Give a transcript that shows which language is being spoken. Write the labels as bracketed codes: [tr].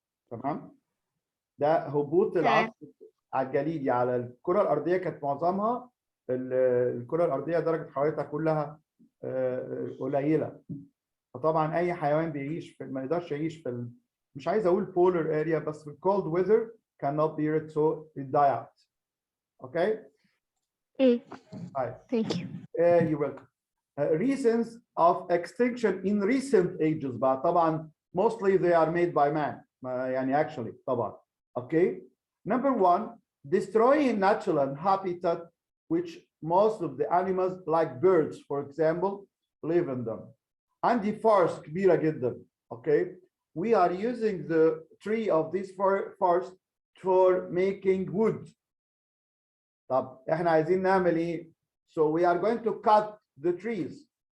[ar] تمام؟ ده هبوط العصر الجليدي على الكره الارضيه كانت معظمها الكره الارضيه درجه حرارتها كلها قليله. فطبعا اي حيوان بيعيش في ما يقدرش يعيش في مش عايز اقول polar area بس في [en] cold weather cannot bear it so it die out. Okay. Hi. Thank you. You're welcome. Reasons of extinction in recent ages بقى طبعا mostly they are made by man يعني actually طبعا. Okay. Number one, destroying natural habitat which most of the animals like birds for example live in them. [ar] عندي forest كبيرة جدا. [en] Okay. We are using the tree of this forest for making wood. [ar] طب احنا عايزين نعمل ايه؟ [en] So we are going to cut the trees.